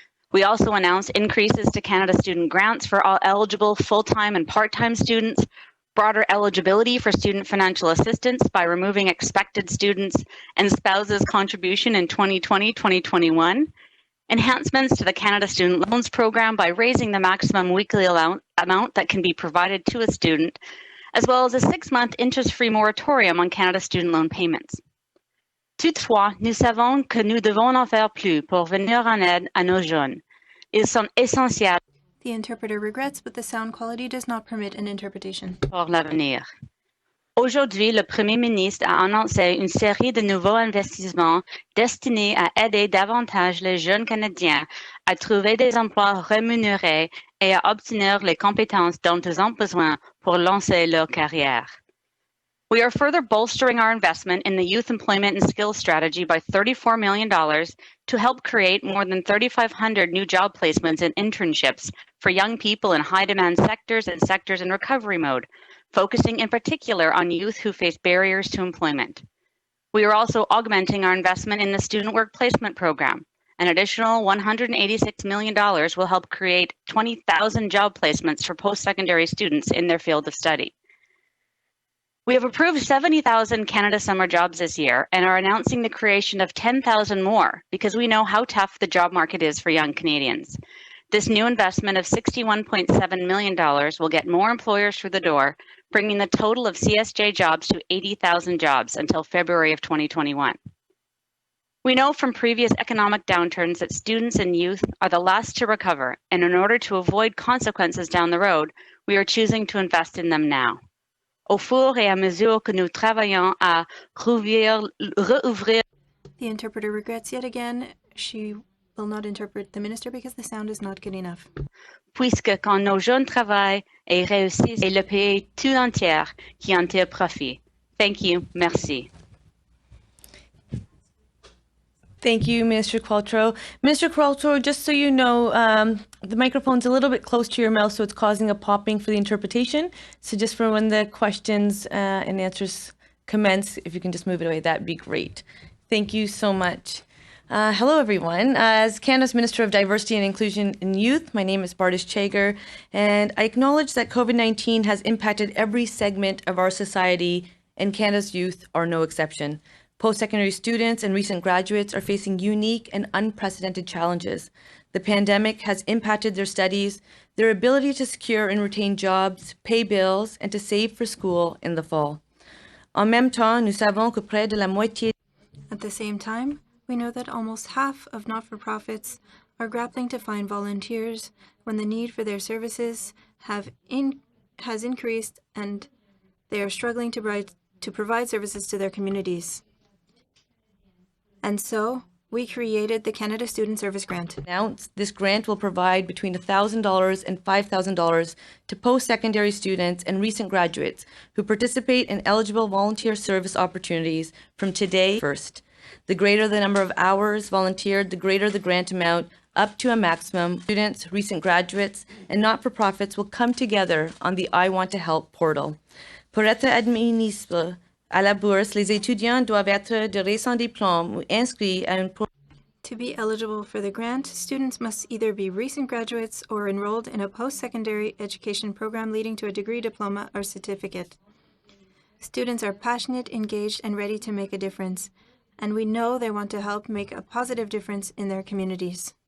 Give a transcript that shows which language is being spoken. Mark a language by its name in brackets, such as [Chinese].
[English] We also announced increases to Canada Student Grants for all eligible full-time and part-time students, broader eligibility for student financial assistance by removing expected students and spouses contribution in 2020-2021, enhancements to the Canada Student Loans Program by raising the maximum weekly amount that can be provided to a student, as well as a 6-month interest-free moratorium on Canada student loan payments. [French] Toutefois, nous savons que nous devons en faire plus pour venir en aide à nos jeunes. Ils sont essentiels [English] The interpreter regrets, but the sound quality does not permit an interpretation. [French] pour l'avenir. Aujourd'hui, le Premier ministre a annoncé une série de nouveaux investissements destinés à aider davantage les jeunes Canadiens à trouver des emplois rémunérés et à obtenir les compétences dont ils ont besoin pour lancer leur carrière. [English] We are further bolstering our investment in the Youth Employment and Skills Strategy by $34 million to help create more than 3,500 new job placements and internships for young people in high-demand sectors and sectors in recovery mode, focusing in particular on youth who face barriers to employment. We are also augmenting our investment in the Student Work Placement Program. An additional $186 million will help create 20,000 job placements for post-secondary students in their field of study. We have approved 70,000 Canada Summer jobs this year and are announcing the creation of 10,000 more because we know how tough the job market is for young Canadians. This new investment of $61.7 million will get more employers through the door, bringing the total of CSJ jobs to 80,000 jobs until February of 2021. We know from previous economic downturns that students and youth are the last to recover, and in order to avoid consequences down the road, we are choosing to invest in them now. [French] Au fur et à mesure que nous travaillons à rouvrir. [English] The interpreter regrets yet again. She will not interpret the minister because the sound is not good enough. [French] Puisque quand nos jeunes travaillent et réussissent, et le pays tout entier qui en tire profit. [English] Thank you. [French] Merci. [English] Thank you, Minister Qualtrough. Minister Qualtrough, just so you know, the microphone's a little bit close to your mouth, so it's causing a popping for the interpretation. So just for when the questions and answers commence, if you can just move it away, that'd be great. Thank you so much. Hello, everyone. As Canada's Minister of Diversity and Inclusion in Youth, my name is Bardish Chagar, and I acknowledge that COVID-19 has impacted every segment of our society, and Canada's youth are no exception. Post-secondary students and recent graduates are facing unique and unprecedented challenges. The pandemic has impacted their studies, their ability to secure and retain jobs, pay bills, and to save for school in the fall. [French] En même temps, nous savons que près de la moitié. [English] At the same time, we know that almost half of not-for-profits are grappling to find volunteers when the need for their services has increased and they are struggling to provide services to their communities. And so, we created the Canada Student Service Grant. This grant will provide between $1,000 and $5,000 to post-secondary students and recent graduates who participate in eligible volunteer service opportunities from today first. The greater the number of hours volunteered, the greater the grant amount, up to a maximum. Students, recent graduates, and not-for-profits will come together on the I Want to Help portal. [French] Pour être admissible à la bourse, les étudiants doivent être de récents diplômes ou inscrits à un programme. [English] To be eligible for the grant, students must either be recent graduates or enrolled in a post-secondary education program leading to a degree, diploma, or certificate. Students are passionate, engaged, and ready to make a difference, and we know they want to help make a positive difference in their communities.